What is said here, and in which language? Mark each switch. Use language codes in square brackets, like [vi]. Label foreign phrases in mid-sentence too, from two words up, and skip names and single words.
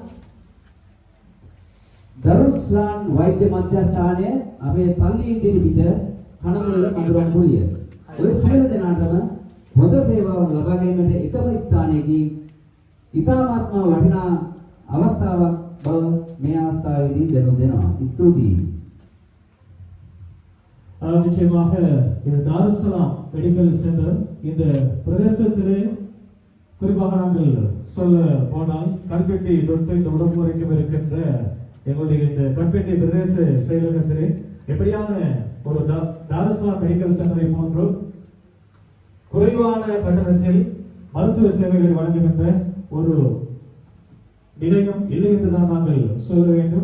[si] දරුස්ලාන් වෛද්‍ය මධ්‍යස්ථානය අපේ පල්ලි ඉදිරිපිට කනමුල්ල මඳුරම්පුලිය. ඔය සියලු දෙනාටම හොඳ සේවාවක් ලබා ගැනීමට එකම ස්ථානයකින් ඉතාමත්ම වටිනා අවස්ථාවක් බව මේ අවස්ථාවේදී දැනුම් දෙනවා. ස්තුතියි. [ta] நிச்சயமாக இந்த தாருசலாம் [en] medical center [ta] இந்த பிரதேசத்திலே குறிப்பாக நாங்கள் சொல்ல போனால் கல்பெட்டி தொட்டு இந்த உடம்பு வரைக்கும் இருக்கின்ற எங்களுடைய இந்த கல்பெட்டி பிரதேச செயலகத்திலே எப்படியான ஒரு தாருசலாம் [en] medical center [ta] போன்று குறைவான கட்டணத்தில் மருத்துவ சேவைகளை வழங்குகின்ற ஒரு நிலையம் இல்லை என்றுதான் நாங்கள் சொல்ல வேண்டும்.